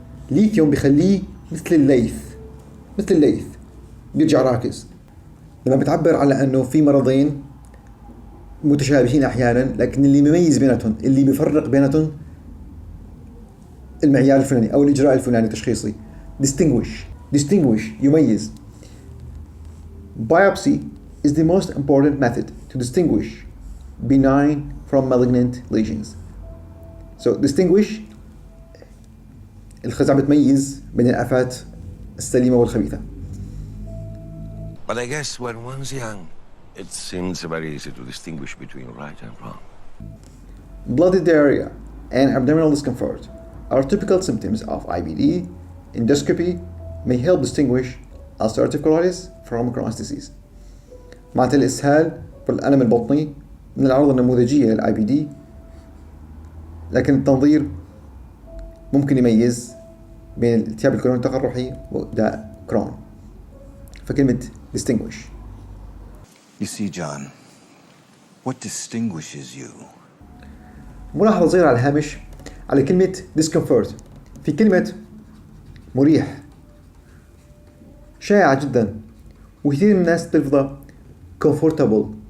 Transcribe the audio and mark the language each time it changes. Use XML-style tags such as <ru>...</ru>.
<ar>ليثيوم بيخليه مثل الليث بيرجع راكز. لما بتعبر على أنه في مرضين متشابهين أحيانا، لكن اللي مميز بيناتهم، اللي بيفرق بيناتهم المعيار الفلاني أو الإجراء الفلاني التشخيصي. distinguish يميز.</ar> <en>Biopsy is the most important method to distinguish benign from malignant lesions.</en> <ar>So distinguish الخزعة بتميز بين الآفات السليمة والخبيثة.</ar> <en>But I guess when one's young, it seems very easy to distinguish between right and wrong. Bloody diarrhea and abdominal discomfort are typical symptoms of IBD. Endoscopy may help distinguish ulcerative colitis from Crohn's disease.</en> <ar>معناتها الإسهال والألم البطني من الأعراض النموذجية للآي بي دي، لكن التنظير ممكن يميز بين الالتهاب الكروني التقرحي وداء كرون. فكلمة distinguish.</ar> <en>You see, John, what distinguishes you?</en> <ar>ملاحظة صغيرة على الهامش على كلمة discomfort. في كلمة مريح شائعة جدا، وكثير من الناس تلفظها comfortable.</ar>